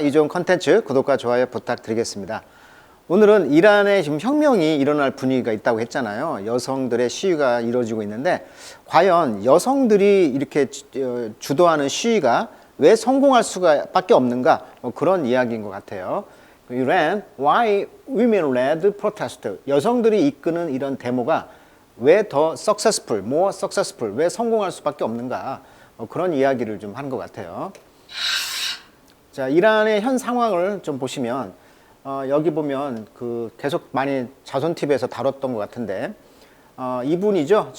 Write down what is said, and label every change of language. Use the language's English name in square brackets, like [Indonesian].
[Korean] 이 좋은 컨텐츠 구독과 좋아요 부탁드리겠습니다. 오늘은 이란에 지금 혁명이 일어날 분위기가 있다고 했잖아요. 여성들의 시위가 이루어지고 있는데 과연 여성들이 이렇게 주도하는 시위가 왜 성공할 수가 밖에 없는가, 그런 이야기인 것 같아요. [English] Iran, why women-led protest? [Korean] 여성들이 이끄는 이런 데모가 왜 더 [English] successful, more successful, [Korean] 왜 성공할 수밖에 없는가, 그런 이야기를 좀 한 것 같아요. 자, 이란의 현 상황을 좀 보시면 여기 보면 계속 많이 자손TV에서 다뤘던 것 같은데 이분이죠.